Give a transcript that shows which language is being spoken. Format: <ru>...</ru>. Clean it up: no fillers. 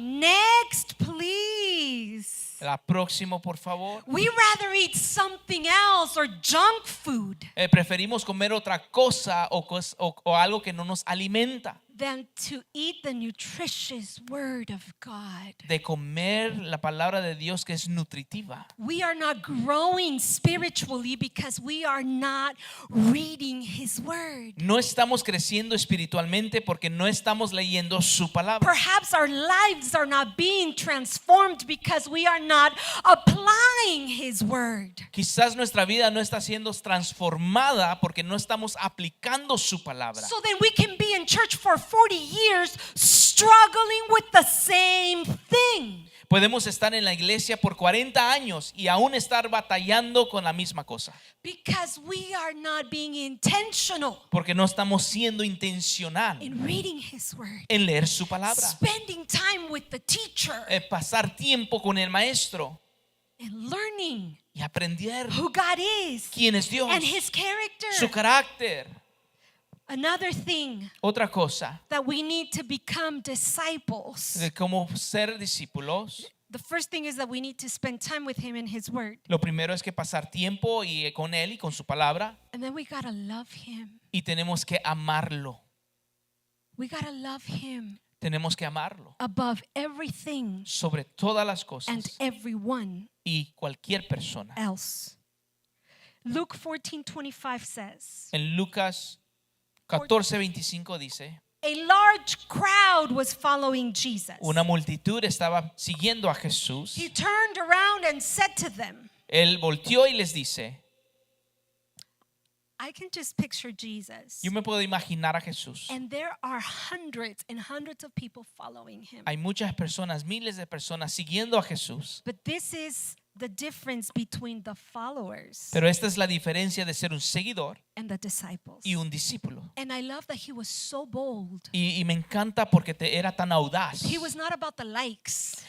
<en>Next, please.</en> <es>La próxima, por favor.</es> <en>We rather eat something else or junk food</en> <es>Preferimos comer otra cosa o algo que no nos alimenta,</es> <en>than to eat the nutritious word of God.</en> <es>de comer la palabra de Dios que es nutritiva.</es> <en>We are not growing spiritually because we are not reading His word.</en> <es>No estamos creciendo espiritualmente porque no estamos leyendo su palabra.</es> <en>Perhaps our lives are not being transformed because we are not applying His word.</en> <es>Quizás nuestra vida no está siendo transformada porque no estamos aplicando su palabra.</es> <en>So then we can be in church for 40 years struggling with the same thing.</en> <es>Podemos estar en la iglesia por 40 años y aún estar batallando con la misma cosa.</es> <en>Because we are not being intentional</en> <es>Porque no estamos siendo intencional</es> <en>in reading His word,</en> <es>en leer su palabra.</es> <en>spending time with the teacher,</en> <es>Pasar tiempo con el maestro</es> <en>and learning</en> <es>y aprender</es> <en>who God is</en> <es>quién es Dios,</es> <en>and His character.</en> <es>su carácter.</es> <en>Another thing</en> <es>Otra cosa</es> <en>that we need to become disciples.</en> <es>de cómo ser discípulos.</es> <en>The first thing is that we need to spend time with Him in His word.</en> <es>Lo primero es que pasar tiempo con él y con su palabra,</es> <en>And then we got to love Him.</en> <es>y tenemos que amarlo.</es> <en>We got to love Him</en> <es>Tenemos que amarlo</es> <en>above everything</en> <es>sobre todas las</es> <en>and</en> <es>cosas</es> <en>everyone</en> <es>y cualquier persona.</es> <en>else. Luke 14:25 says,</en> <es>En Lucas 14:25 dice:</es> <en>a large crowd was following Jesus.</en> <es>una multitud estaba siguiendo a Jesús.</es> <en>He turned around and said to them,</en> <es>Él volteó y les dice,</es> <en>I can just picture Jesus.</en> <es>yo me puedo imaginar a Jesús.</es> <en>And there are hundreds and hundreds of people following Him.</en> <es>Hay muchas personas, miles de personas siguiendo a Jesús.</es> <en>But this is the difference between the followers</en> <es>Pero esta es la diferencia de ser un seguidor</es> <en>and the disciples.</en> <es>y un discípulo.</es> <en>And I love that he was so bold.</en> <es>Y me encanta porque era tan audaz.</es> <en>He was not about the likes</en>